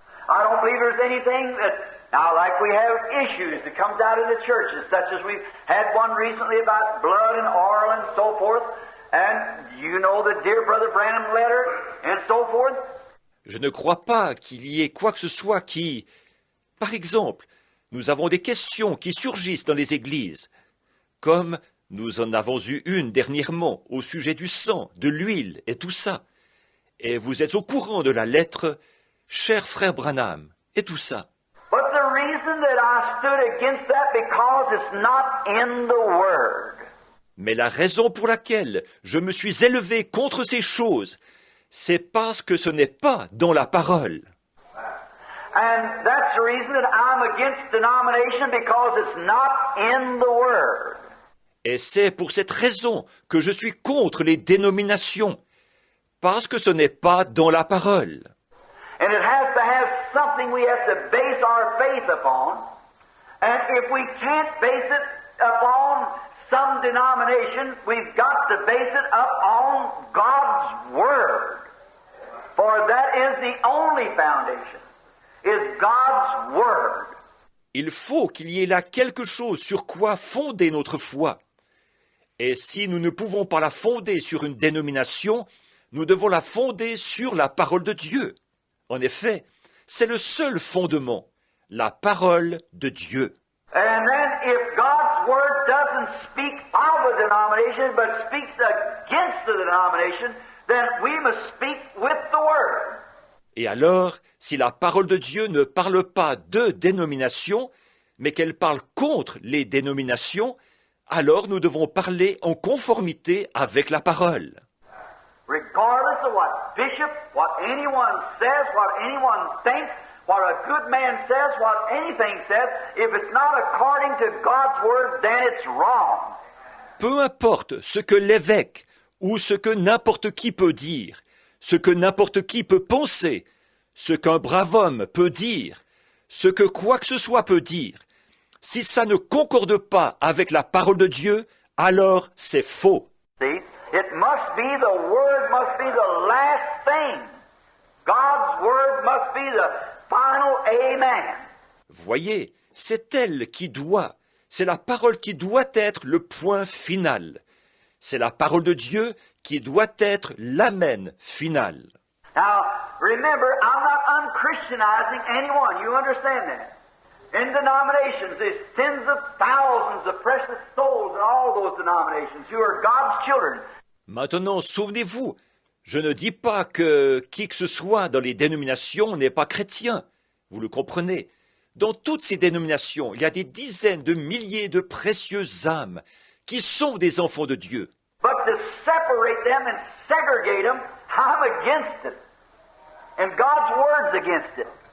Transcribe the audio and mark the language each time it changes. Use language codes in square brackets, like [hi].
[en] I don't believe there's anything that, now like we have issues that comes out of the churches, such as we've had one recently about blood and oil and so forth, and you know the dear Brother Branham letter and so forth. [fr] Je ne crois pas qu'il y ait quoi que ce soit qui... Par exemple, nous avons des questions qui surgissent dans les églises, comme nous en avons eu une dernièrement au sujet du sang, de l'huile et tout ça. Et vous êtes au courant de la lettre « Cher frère Branham » et tout ça. [en] But the reason that I stood against that because it's not in the Word. [fr] Mais la raison pour laquelle je me suis élevé contre ces choses, c'est parce que ce n'est pas dans la parole. [en] And that's the reason that I'm against denomination because it's not in the Word. [fr] Et c'est pour cette raison que je suis contre les dénominations, parce que ce n'est pas dans la parole. [en] And it has to have something we have to base our faith upon. And if we can't base it upon some denomination, we've got to base it upon God's Word. For that is the only foundation, is God's Word. [fr] Il faut qu'il y ait là quelque chose sur quoi fonder notre foi. Et si nous ne pouvons pas la fonder sur une dénomination, nous devons la fonder sur la parole de Dieu. En effet, c'est le seul fondement, la parole de Dieu. [en] And then if God's Word doesn't speak of a denomination but speaks against the denomination, then we must speak with the Word. [fr] Et alors, si la parole de Dieu ne parle pas de dénomination, mais qu'elle parle contre les dénominations, alors nous devons parler en conformité avec la parole. [en] Regardless of what bishop, what anyone says, what anyone thinks, what a good man says, what anything says, if it's not according to God's Word, then it's wrong. [fr] Peu importe ce que l'évêque ou ce que n'importe qui peut dire, ce que n'importe qui peut penser, ce qu'un brave homme peut dire, ce que quoi que ce soit peut dire, si ça ne concorde pas avec la parole de Dieu, alors c'est faux. [en] See, it must be the Word must be the last thing. God's Word must be the final amen. [fr] Voyez, c'est elle qui doit, c'est la parole qui doit être le point final. C'est la parole de Dieu qui doit être l'amen final. [en] Now, remember, I'm not unchristianizing anyone. You understand that? In denominations, there's tens of thousands of precious souls in all those denominations who are God's children. [fr] Maintenant, souvenez-vous, je ne dis pas que qui que ce soit dans les dénominations n'est pas chrétien. Vous le comprenez. Dans toutes ces dénominations, il y a des dizaines de milliers de précieuses âmes qui sont des enfants de Dieu. [en] But to separate them and segregate them, I'm against it. And God's Word's against it.